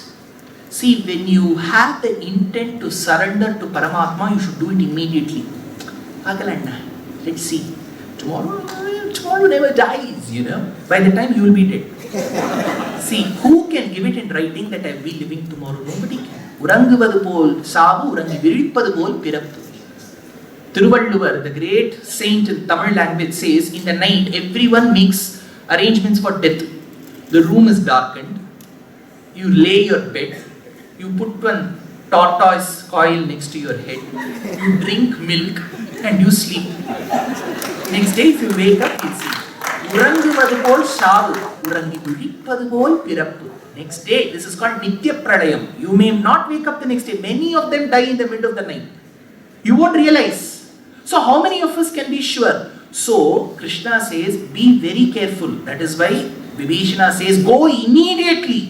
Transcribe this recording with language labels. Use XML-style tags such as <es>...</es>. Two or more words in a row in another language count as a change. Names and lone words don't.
<en>See, when you have the intent to surrender to Paramatma, you should do it immediately. Agalanna. Let's see. Tomorrow never dies, By the time you will be dead. See, who can give it in writing that I will be living tomorrow? Nobody can.</en> <ta>உறங்குவது போல் சாவு, உறங்கி விழிப்பது போல் பிறப்பு.</ta> <en>Thiruvalluvar, the great saint in Tamil language, says, in the night, everyone makes arrangements for death. The room is darkened. You lay your bed. You put one tortoise coil next to your head. You drink milk and you sleep. Next day, if you wake up, you see.</en> <ta>உறங்குவது போல் சாவு, உறங்கி விழிப்பது போல் பிறப்பு.</ta> <en>Next day, this is called Nitya Pralayam. You may not wake up the next day. Many of them die in the middle of the night. You won't realize. So how many of us can be sure? So, Krishna says, be very careful. That is why Vibhishana says, go immediately.</en>